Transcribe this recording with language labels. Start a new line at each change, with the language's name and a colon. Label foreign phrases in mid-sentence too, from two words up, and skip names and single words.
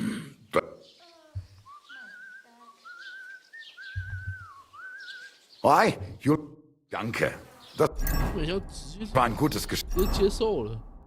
English: Why? You...
German: Danke. Das
Chinese: 本要直接
German: war ein gutes Gespräch.
Chinese: 直接接受了。